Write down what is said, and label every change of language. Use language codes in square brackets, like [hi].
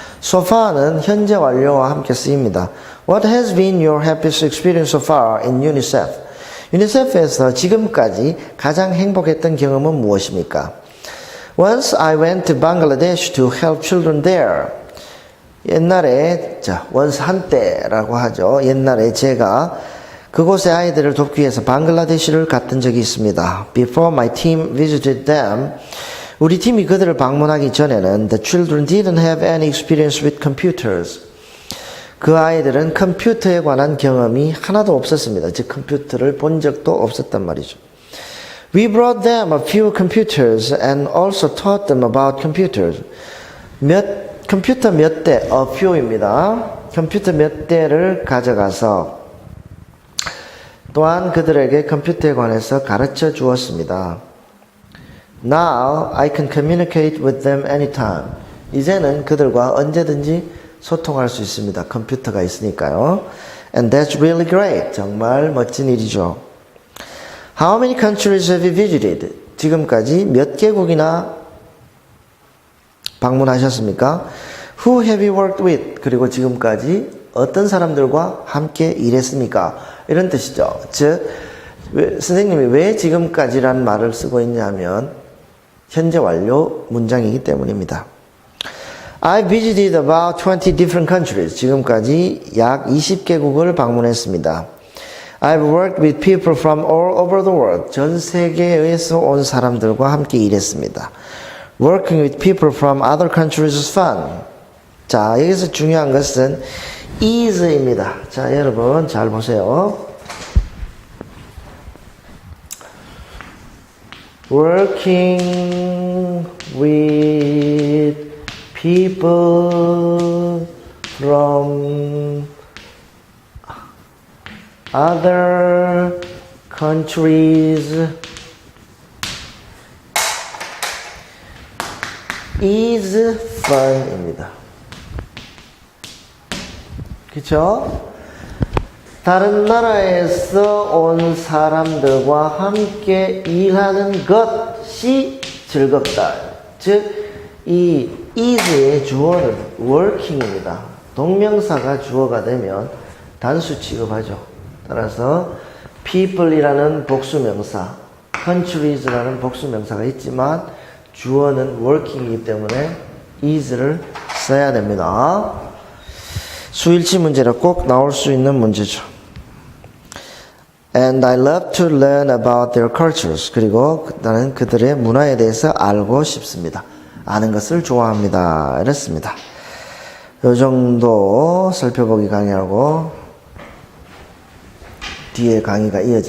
[ko] So far는 현재 완료와 함께 쓰입니다. [en] What has been your happiest experience so far in UNICEF? [ko] 유니세프에서 지금까지 가장 행복했던 경험은 무엇입니까? [en] Once I went to Bangladesh to help children there. [ko] 옛날에, once 한때라고 하죠. 옛날에 제가 그곳의 아이들을 돕기 위해서 방글라데시를 갔던 적이 있습니다. [en] Before my team visited them, [ko] 우리 팀이 그들을 방문하기 전에는 [en] the children didn't have any experience with computers. [ko] 그 아이들은 컴퓨터에 관한 경험이 하나도 없었습니다. 즉 컴퓨터를 본 적도 없었단 말이죠. [en] We brought them a few computers and also taught them about computers. [ko] 컴퓨터 몇 대, a few입니다. 컴퓨터 몇 대를 가져가서 또한 그들에게 컴퓨터에 관해서 가르쳐 주었습니다. [en] Now I can communicate with them anytime. [ko] 이제는 그들과 언제든지 소통할 수 있습니다. 컴퓨터가 있으니까요. [en] And that's really great. [ko] 정말 멋진 일이죠. [en] How many countries have you visited? [ko] 지금까지 몇 개국이나 방문하셨습니까? [en] Who have you worked with? [ko] 그리고 지금까지 어떤 사람들과 함께 일했습니까? 이런 뜻이죠. 즉, 선생님이 왜 지금까지란 말을 쓰고 있냐면 현재 완료 문장이기 때문입니다. [en] I visited about 20 different countries. [ko] 지금까지 약 20개국을 방문했습니다. [en] I've worked with people from all over the world. [ko] 전 세계에서 온 사람들과 함께 일했습니다. [en] Working with people from other countries is fun. [ko] 자, 여기서 중요한 것은 is입니다. 자, 여러분 잘 보세요. [en] Working with people from other countries is fun입니다. [ko] 그쵸? 다른 나라에서 온 사람들과 함께 일하는 것이 즐겁다. 즉, 이 is의 주어는 working입니다. 동명사가 주어가 되면 단수 취급하죠. 따라서 people이라는 복수명사, countries라는 복수명사가 있지만 주어는 working이기 때문에 is를 써야 됩니다. 수일치 문제라 꼭 나올 수 있는 문제죠. [en] And I love to learn about their cultures. [ko] 그리고 나는 그들의 문화에 대해서 알고 싶습니다. 아는 것을 좋아합니다. 이랬습니다. 이 정도 살펴보기 강의하고 뒤에 강의가 이어집니다.